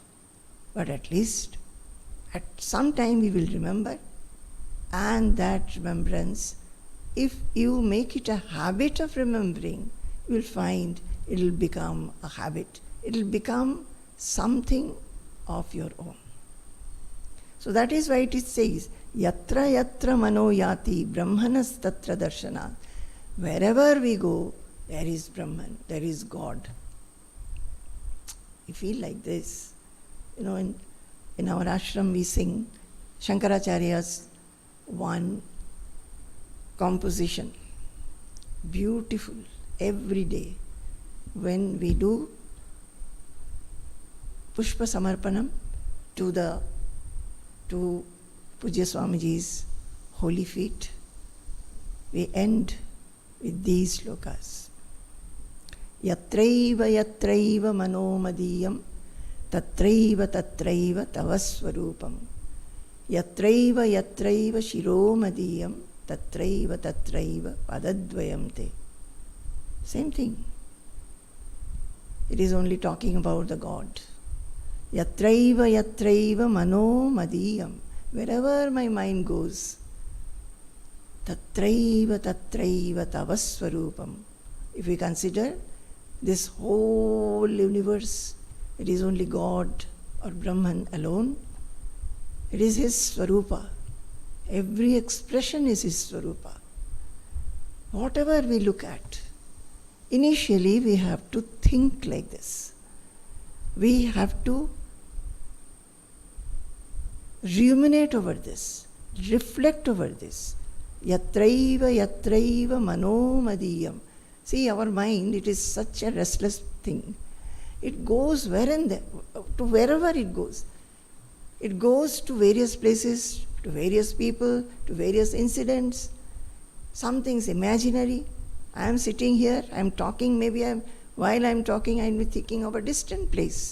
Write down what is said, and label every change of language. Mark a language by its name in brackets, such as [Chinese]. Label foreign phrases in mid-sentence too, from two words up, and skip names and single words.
[English] But at least at some time we will remember. And that remembrance, if you make it a habit of remembering, you will find it will become a habit. It will become something of your own. So that is why it says, [Sanskrit] Yatra yatra mano yati brahmanas tatra darshanat. [English] Wherever we go, there is Brahman, there is God. We feel like this. In our ashram we sing Shankaracharya's one composition. Beautiful, every day. When we do Pushpa Samarpanam to Pujya Swamiji's holy feet, we end with these shlokas. [Sanskrit] Yatraiva yatraiva mano madiyam tatraiva tatraiva tavasvarupam yatraiva yatraiva shiro madiyam tatraiva tatraiva padadvayam te. [English] Same thing. It is only talking about the God. [Sanskrit] Yatraiva yatraiva mano madiyam. [English] Wherever my mind goes, [Sanskrit] tatraiva tatraiva tavasvarupam. [English] If we consider this whole universe, it is only God or Brahman alone. It is his Swarupa. Every expression is his Swarupa. Whatever we look at, initially we have to think like this. We have to ruminate over this, reflect over this. [Sanskrit] Yatraiva yatraiva mano madiyam. [English] See, our mind, it is such a restless thing. It goes to wherever it goes. It goes to various places, to various people, to various incidents. Something's imaginary. I am sitting here, I am talking, while I am talking, I am thinking of a distant place.